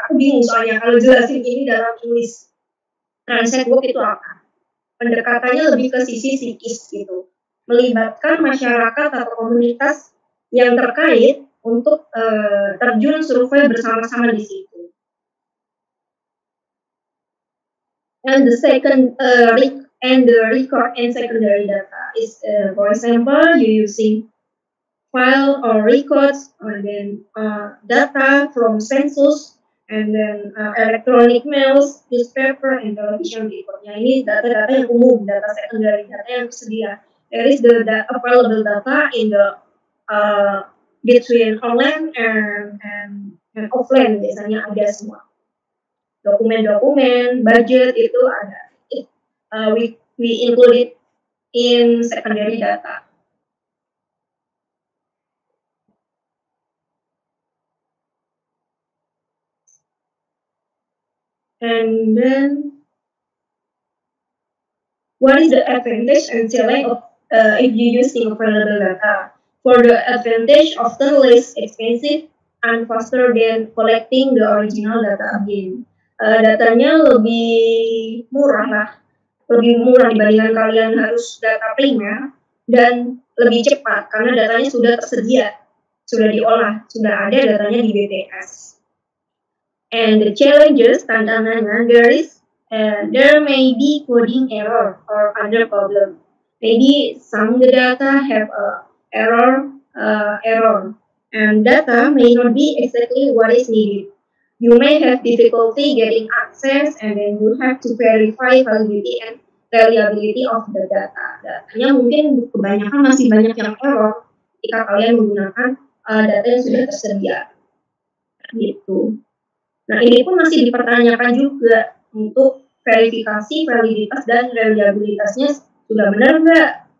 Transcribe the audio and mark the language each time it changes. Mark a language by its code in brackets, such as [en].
[id] Aku bingung soalnya kalau jelasin ini dalam tulis. Transit walk itu apa? Pendekatannya lebih ke sisi psikis gitu, melibatkan masyarakat atau komunitas yang terkait untuk terjun survei bersama-sama di situ. [en] And the second the record and secondary data is, for example, you using file or records and then data from census and then electronic mails, newspaper, and television report. [id] Nah, ini data-data yang umum, data secondary, data yang tersedia. [en] There is the available data in the between online and offline, [id] biasanya ada semua. Dokumen-dokumen, budget itu ada. [en] We include it in secondary data. And then, what is the advantage and challenge of if you using available data? For the advantage, often less expensive and faster than collecting the original data again. [id] Datanya lebih murah lah, lebih murah dibandingkan kalian harus data primer dan lebih cepat karena datanya sudah tersedia, sudah diolah, sudah ada datanya di BPS. [en] And the challenges, [id] tantangannya, [en] there may be coding error or other problem. Maybe some of the data have a error, and data may not be exactly what is needed. You may have difficulty getting access, and then you have to verify validity and reliability of the data. [id] Datanya mungkin kebanyakan masih banyak yang error jika kalian menggunakan data yang sudah tersedia. Gitu. Nah, ini pun masih dipertanyakan juga untuk verifikasi validitas dan reliabilitasnya sudah benar nggak.